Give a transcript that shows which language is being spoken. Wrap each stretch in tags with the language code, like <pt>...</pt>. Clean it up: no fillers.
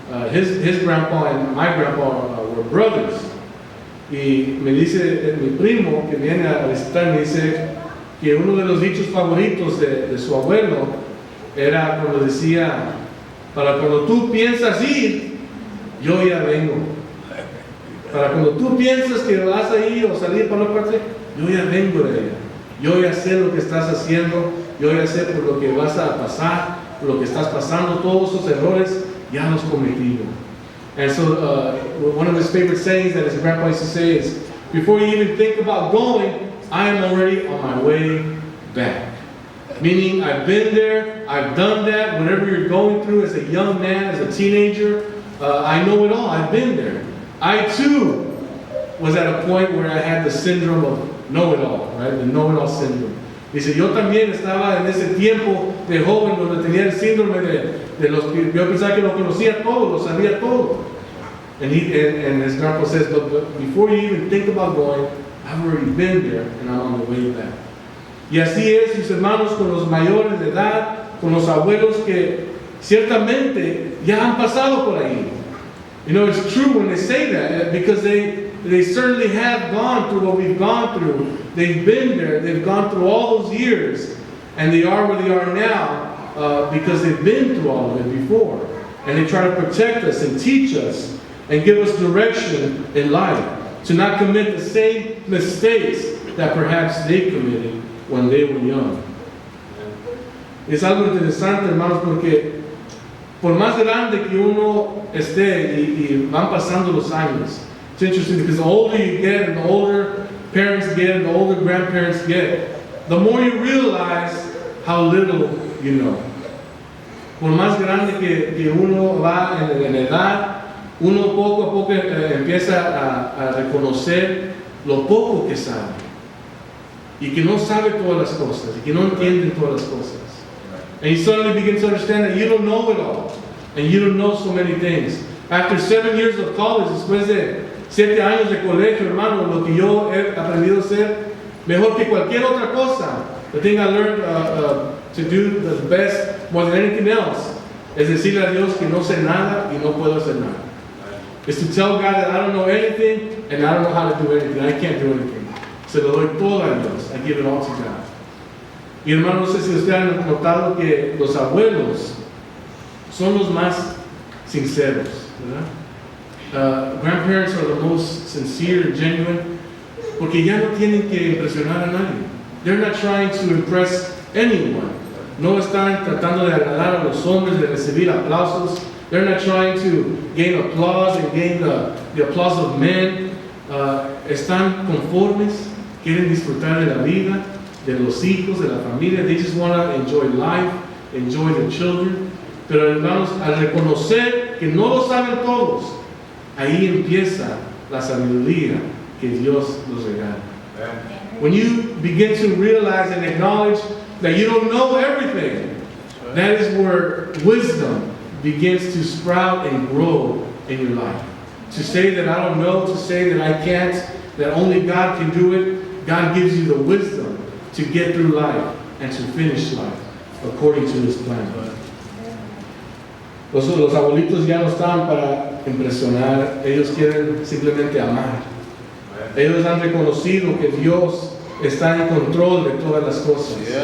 <en>His grandpa and my grandpa were brothers.</en> <es>Y me dice mi primo que viene a visitar, me dice que uno de los dichos favoritos de su abuelo era cuando decía, para cuando tú piensas ir, yo ya vengo. Para cuando tú piensas que vas a ir o salir para una parte, yo ya vengo de allá. Yo ya sé lo que estás haciendo, yo ya sé por lo que vas a pasar, por lo que estás pasando, todos esos errores ya los cometido.</es> <en>And so one of his favorite sayings that his grandpa used to say is, before you even think about going, I am already on my way back. Meaning, I've been there, I've done that, whatever you're going through as a young man, as a teenager, I know it all, I've been there. I too was at a point where I had the syndrome of know-it-all, right? The know-it-all syndrome.</en> <es>Dice, yo también estaba en ese tiempo de joven donde tenía el síndrome de los que yo pensaba que lo conocía todo, lo sabía todo.</es> <en>And his grandpa says, but before you even think about going, I've already been there and I'm on the way back.</en> <es>Y así es, mis hermanos, con los mayores de edad, con los abuelos que ciertamente ya han pasado por ahí.</es> <en>You know, it's true when they say that, because they certainly have gone through what we've gone through. They've been there, they've gone through all those years, and they are where they are now because they've been through all of it before. And they try to protect us and teach us and give us direction in life to not commit the same mistakes that perhaps they committed when they were young.</en> <es>Es algo interesante, hermanos, porque por más grande que uno esté y van pasando los años,</es> <en>it's interesting because the older you get and the older parents get and the older grandparents get, the more you realize how little you know.</en> <es>Por más grande que uno va en edad, uno poco a poco empieza a reconocer lo poco que sabe. Y que no sabe todas las cosas, y que no entiende todas las cosas.</es> <en>And you suddenly begin to understand that you don't know it all, and you don't know so many things. After 7 years of college,</en> <es>después de 7 años de colegio, hermano, lo que yo he aprendido a hacer, mejor que cualquier otra cosa,</es> <en>the thing I learned to do the best, more than anything else,</en> <es>es decirle a Dios que no sé nada y no puedo hacer nada.</es> <en>Is to tell God that I don't know anything, and I don't know how to do anything, I can't do anything.</en> <es>Se lo doy todo a Dios.</es> <en>I give it all to God.</en> <es>Y hermano, no sé si ustedes han notado que los abuelos son los más sinceros, ¿verdad?</es> <en>Grandparents are the most sincere and genuine,</en> <es>porque ya no tienen que impresionar a nadie.</es> <en>They're not trying to impress anyone.</en> <es>No están tratando de agradar a los hombres, de recibir aplausos.</es> <en>They're not trying to gain applause and gain the applause of men.</en> <es>Están conformes. Quieren disfrutar de la vida, de los hijos, de la familia.</es> <en>They just want to enjoy life, enjoy their children.</en> <es>Pero hermanos, al reconocer que no lo saben todos, ahí empieza la sabiduría que Dios nos regala.</es> <en>When you begin to realize and acknowledge that you don't know everything, that is where wisdom begins to sprout and grow in your life. To say that I don't know, to say that I can't, that only God can do it, God gives you the wisdom to get through life and to finish life according to His plan.</en> <es>Los abuelitos ya no están para impresionar, ellos quieren simplemente amar. Ellos han reconocido que Dios está en control de todas las cosas.</es>